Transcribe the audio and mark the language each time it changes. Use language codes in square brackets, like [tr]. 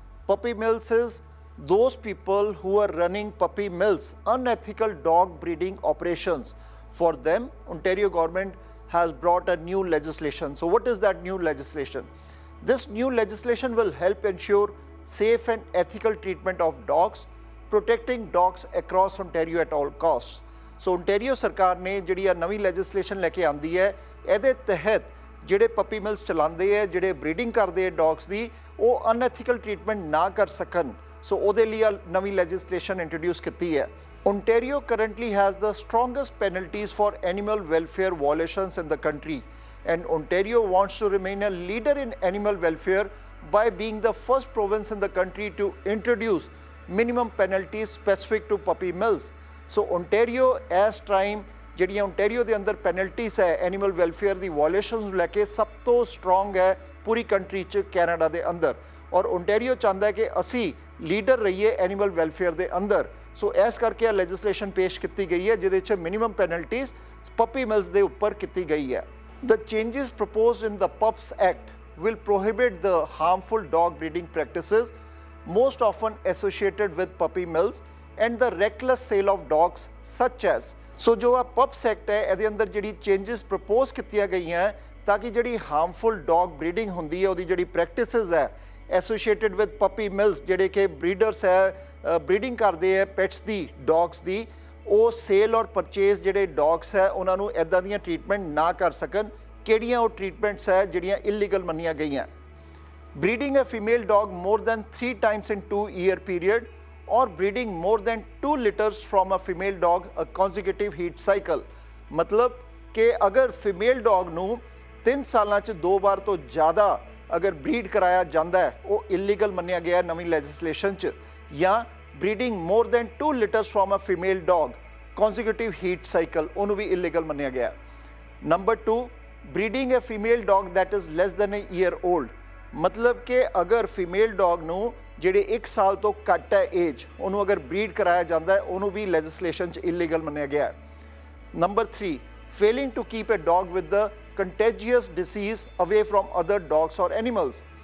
[en] Puppy mills is those people who are running puppy mills, unethical dog breeding operations. For them, Ontario government has brought a new legislation. So what is that new legislation? This new legislation will help ensure safe and ethical treatment of dogs, protecting dogs across Ontario at all costs. [pa] So Ontario ਸਰਕਾਰ ਨੇ ਜਿਹੜੀ ਆ ਨਵੀਂ legislation ਲੈ ਕੇ ਆਂਦੀ ਹੈ, ਇਹਦੇ ਤਹਿਤ ਜਿਹੜੇ ਪੱਪੀ ਮਿਲਸ ਚਲਾਉਂਦੇ ਹੈ, ਜਿਹੜੇ ਬਰੀਡਿੰਗ ਕਰਦੇ ਹੈ ਡੌਗਸ ਦੀ, ਉਹ ਅਨਐਥੀਕਲ ਟ੍ਰੀਟਮੈਂਟ ਨਾ ਕਰ ਸਕਣ. ਸੋ ਉਹਦੇ ਲਈ ਨਵੀਂ ਲੈਜਿਸਲੇਸ਼ਨ ਇੰਟਰੋਡਿਊਸ ਕੀਤੀ ਹੈ. [en] Ontario currently has the strongest penalties for animal welfare violations in the country, and Ontario wants to remain a leader in animal welfare by being the first province in the country to introduce minimum penalties specific to puppy mills. [pa] So Ontario as time ਜਿਹੜੀਆਂ Ontario ਦੇ ਅੰਦਰ penalties ਹੈ animal welfare ਦੀ violations ਨੂੰ ਲੈ ਕੇ ਸਭ ਤੋਂ strong ਹੈ ਪੂਰੀ country 'ਚ ਕੈਨੇਡਾ ਦੇ ਅੰਦਰ, ਔਰ ਓਨਟੇਰੀਓ ਚਾਹੁੰਦਾ ਹੈ ਕਿ ਅਸੀਂ ਲੀਡਰ ਰਹੀਏ ਐਨੀਮਲ ਵੈਲਫੇਅਰ ਦੇ ਅੰਦਰ. ਸੋ ਇਸ ਕਰਕੇ ਇਹ ਲੈਜਿਸਲੇਸ਼ਨ ਪੇਸ਼ ਕੀਤੀ ਗਈ ਹੈ ਜਿਹਦੇ 'ਚ ਮਿਨੀਮਮ ਪੈਨਲਟੀਜ਼ ਪੱਪੀ ਮਿਲਸ ਦੇ ਉੱਪਰ ਕੀਤੀ ਗਈ ਹੈ. [en] The changes proposed in the pups act will prohibit the harmful dog breeding practices most often associated with puppy mills and the reckless sale of dogs such as. [pa] ਸੋ ਜੋ ਆ ਪਪਸ ਐਕਟ ਹੈ ਇਹਦੇ ਅੰਦਰ ਜਿਹੜੀ ਚੇਂਜਸ ਪ੍ਰਪੋਜ਼ ਕੀਤੀਆਂ ਗਈਆਂ ਤਾਂ ਕਿ ਜਿਹੜੀ ਹਾਰਮਫੁਲ ਡੌਗ ਬਰੀਡਿੰਗ ਹੁੰਦੀ ਹੈ ਉਹਦੀ ਜਿਹੜੀ ਪ੍ਰੈਕਟਿਸਿਸ ਹੈ ਐਸੋਸੀਏਟਡ ਵਿਦ ਪੱਪੀ ਮਿਲਸ, ਜਿਹੜੇ ਕਿ ਬਰੀਡਰਸ ਹੈ ਬਰੀਡਿੰਗ ਕਰਦੇ ਹੈ ਪੈਟਸ ਦੀ ਡੌਗਸ ਦੀ, ਉਹ ਸੇਲ ਔਰ ਪਰਚੇਜ਼ ਜਿਹੜੇ ਡੌਗਸ ਹੈ ਉਹਨਾਂ ਨੂੰ ਇੱਦਾਂ ਦੀਆਂ ਟਰੀਟਮੈਂਟ ਨਾ ਕਰ ਸਕਣ. ਕਿਹੜੀਆਂ ਉਹ ਟਰੀਟਮੈਂਟਸ ਹੈ ਜਿਹੜੀਆਂ ਇਲੀਗਲ ਮੰਨੀਆਂ ਗਈਆਂ? [en] Breeding a female dog more than 3 times in 2-year period or breeding more than 2 litters from a female dog a consecutive heat cycle. [hi] मतलब कि अगर फीमेल डॉग [pa] ਨੂੰ 3 ਸਾਲਾਂ 'ਚ 2 ਵਾਰ ਤੋਂ ਜ਼ਿਆਦਾ ਅਗਰ ਬਰੀਡ ਕਰਾਇਆ ਜਾਂਦਾ ਹੈ ਉਹ ਇਲੀਗਲ ਮੰਨਿਆ ਗਿਆ ਨਵੀਂ ਲੈਜਿਸਲੇਸ਼ਨ 'ਚ, ਜਾਂ breeding more than 2 [en] litters from a female dog consecutive heat cycle [pa] ਉਹਨੂੰ ਵੀ ਇਲੀਗਲ ਮੰਨਿਆ ਗਿਆ. [en] Number 2, breeding a female dog that is less than a year old. [hi] मतलब कि अगर फीमेल डॉग [pa] ਨੂੰ ਜਿਹੜੇ 1 ਸਾਲ ਤੋਂ ਘੱਟ ਹੈ ਏਜ, ਉਹਨੂੰ ਅਗਰ ਬਰੀਡ ਕਰਾਇਆ ਜਾਂਦਾ ਹੈ ਉਹਨੂੰ ਵੀ ਲੈਜਿਸਲੇਸ਼ਨ 'ਚ ਇਲੀਗਲ ਮੰਨਿਆ ਗਿਆ ਹੈ. [en] Number 3, failing to keep a dog with the contagious disease away from other dogs or animals.